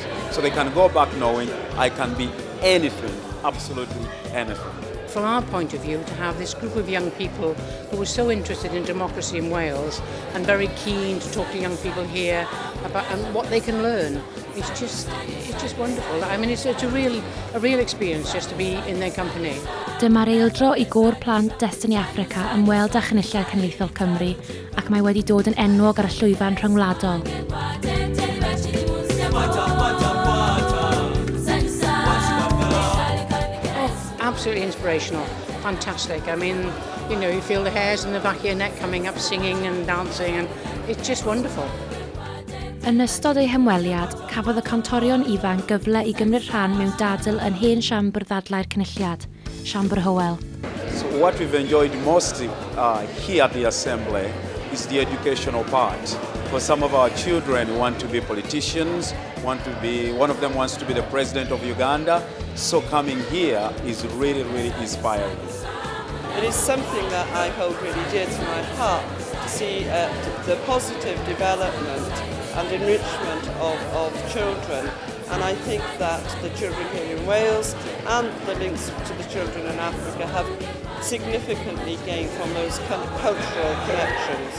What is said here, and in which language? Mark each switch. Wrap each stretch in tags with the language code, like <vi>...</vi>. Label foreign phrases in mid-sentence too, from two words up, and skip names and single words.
<en>So they can go back knowing I can be anything, absolutely anything. From our point of view, to have this group of young people who are so interested in democracy in Wales and very keen to talk to young people here about what they can learn, it's just wonderful. I mean, it's a real experience just to be in their company.</en> <cy>Dyma'r eildro i Gôr Plant Destiny Africa ymweld â Cynulliad Cenedlaethol Cymru ac mae wedi dod yn enwog ar y llwyfan rhyngwladol.</cy> <en>Absolutely inspirational, fantastic. I mean, you feel the hairs on the back of your neck coming up, singing and dancing, and it's just wonderful.</en> <cy>Yn ystod ei hymweliad, cafodd y cantorion ifanc gyfle i gymryd rhan mewn dadl yn hen siambr ddadlau'r Cynulliad, Siambr Hywel.</cy> <en>So what we've enjoyed most here at the Assembly is the educational part. For some of our children who want to be politicians, one of them wants to be the president of Uganda, so coming here is really, really inspiring. It is something that I hold really dear to my heart, to see the positive development and enrichment of children. And I think that the children here in Wales and the links to the children in Africa have significantly gained from those cultural connections.</en>